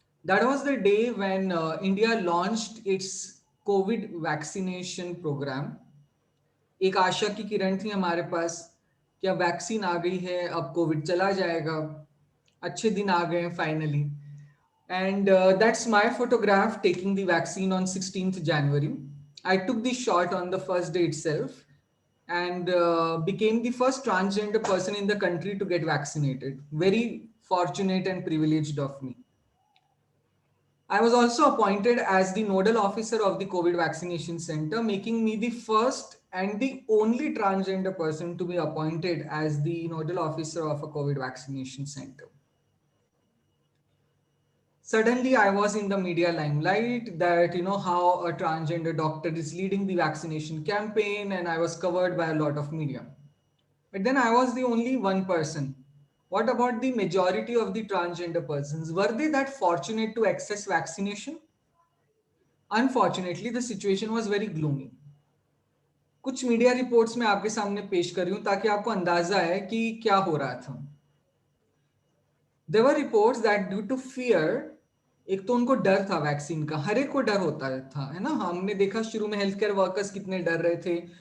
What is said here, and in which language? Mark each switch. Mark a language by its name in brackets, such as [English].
[English] That was the day when India launched its COVID vaccination program. [Hindi] एक आशा की किरण थी हमारे पास, क्या वैक्सीन आ गई है, अब कोविड चला जाएगा। अच्छे दिन आ गए finally. [English] And that's my photograph taking the vaccine on 16th January. I took the shot on the first day itself and became the first transgender person in the country to get vaccinated. Very fortunate and privileged of me. I was also appointed as the nodal officer of the COVID vaccination center, making me the first and the only transgender person to be appointed as the nodal officer of a COVID vaccination center. Suddenly, I was in the media limelight that, how a transgender doctor is leading the vaccination campaign, and I was covered by a lot of media. But then I was the only one person. What about the majority of the transgender persons? Were they that fortunate to access vaccination? Unfortunately, the situation was very gloomy. [Hindi] कुछ media reports में आपके सामने पेश कर रही हूं ताकि आपको अंदाजा है कि क्या हो रहा था। [English] There were reports that due to fear, [Hindi] एक तो उनको डर था वैक्सीन का, हर एक को डर होता था, है ना। हमने देखा शुरू में हेल्थ केयर वर्कर्स कितने डर रहे थे,